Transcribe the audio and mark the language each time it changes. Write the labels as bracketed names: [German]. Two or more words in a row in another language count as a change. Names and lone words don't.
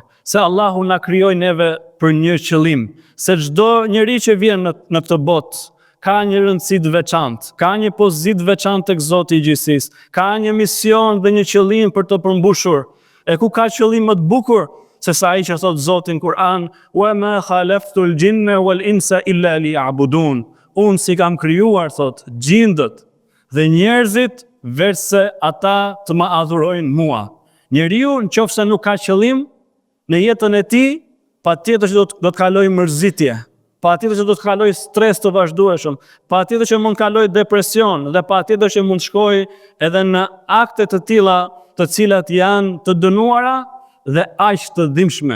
[Albanian] Se Allahu na krijoi neve për një qëllim, se çdo njeri që vjen në këtë botë ka një rëndësi të veçantë, ka një pozitë veçantë tek Zoti i gjithësisë, ka një mision dhe një qëllim për të përmbushur. E ku ka qëllim më të bukur se sa ai që thot Zoti në Kur'an, [Arabic] "Wa ma khalaqtul jinna wal insa illa liya'budun." [Albanian] Unë si kam krijuar, thot, gjindët dhe njerëzit veçse ata të më adhurojnë mua. Njeriu nëse nuk ka qëllim në jetën e tij, patjetër që do të kalojë mërzitje, patjetër që do të kalojë stres të vazhdueshëm, patjetër që mund të kalojë depresion dhe patjetër që mund të shkojë edhe në akte të tilla, të cilat janë të dënuara dhe aq të dhimbshme.